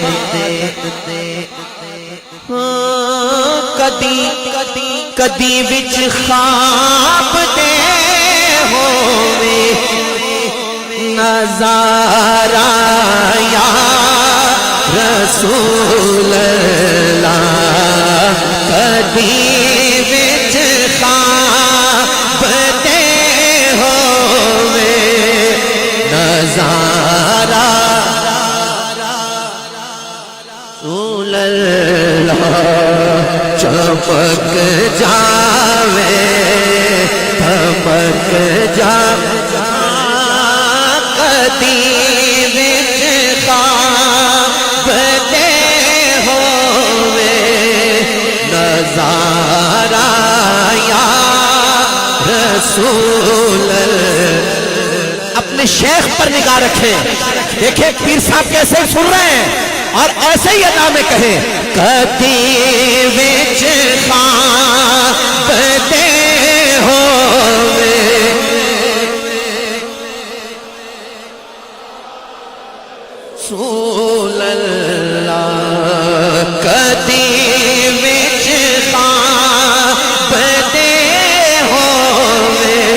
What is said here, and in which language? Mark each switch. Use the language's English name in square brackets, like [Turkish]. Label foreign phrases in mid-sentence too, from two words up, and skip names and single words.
[Punjabi] کدی وچ خواب دے ہووے نظارہ یا رسول اللہ کدی وچ خواب دے ہووے نظارہ رسول اللہ چمک جاوے چمک جاوے کدی وچ خواب دے ہووے نظارہ یا رسول اللہ۔ [Urdu] اپنے شیخ پر نگاہ رکھیں، دیکھیں پیر صاحب کیسے سن رہے ہیں اور ایسے ہی ادا میں کہیں [Punjabi] کدی وچ خواب دے ہووے رسول اللہ کدی وچ خواب دے ہووے